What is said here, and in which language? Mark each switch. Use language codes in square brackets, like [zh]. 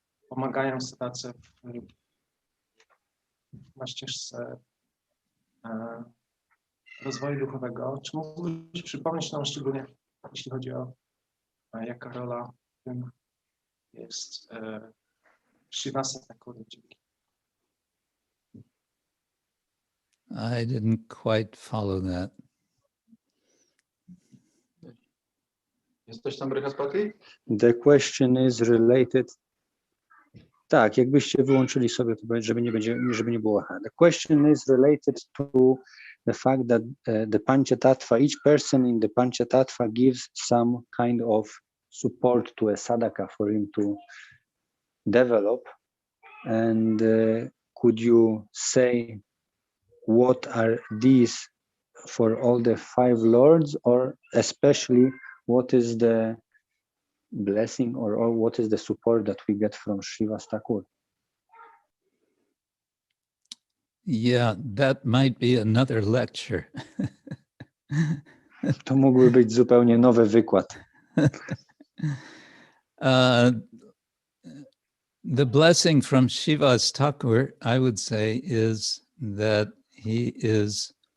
[pl] pomagają sadace na ścieżce rozwoju duchowego. Czy mógłbyś przypomnieć nam szczególnie, jeśli chodzi o jaka rola w tym jest Srivasa Thakur? [en] I didn't quite follow that. [pl] Jesteś tam, Brihaspati? [en] The question is related. [pl] Tak, jakbyście wyłączyli sobie, to żeby nie było. [en] The question is related to the fact that the Panchatattva, each person in the Panchatattva gives some kind of support to a sadhaka for him to develop. And could you say what are these for all the 5 lords, or especially what is the blessing or what is the support that we get from Srivas Thakur? Yeah, that might be another lecture. [pl] To mógłby być zupełnie nowy wykład. [en] The blessing from Srivas Thakur, I would say, is that he is